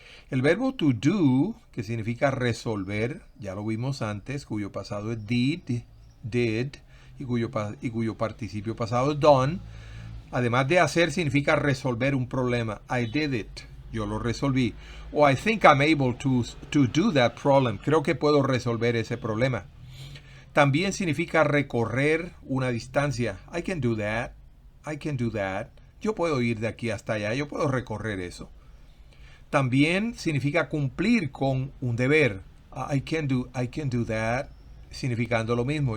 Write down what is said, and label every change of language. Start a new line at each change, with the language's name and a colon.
Spanish: El verbo to do, que significa resolver, ya lo vimos antes, cuyo pasado es did, y cuyo participio pasado es done. Además de hacer, significa resolver un problema.
English: I did it.
Spanish: Yo lo resolví.
English: O I think I'm able to do that problem.
Spanish: Creo que puedo resolver ese problema. También significa recorrer una distancia.
English: I can do that. I can do that.
Spanish: Yo puedo ir de aquí hasta allá. Yo puedo recorrer eso. También significa cumplir con un deber.
English: I can do that.
Spanish: Significando lo mismo.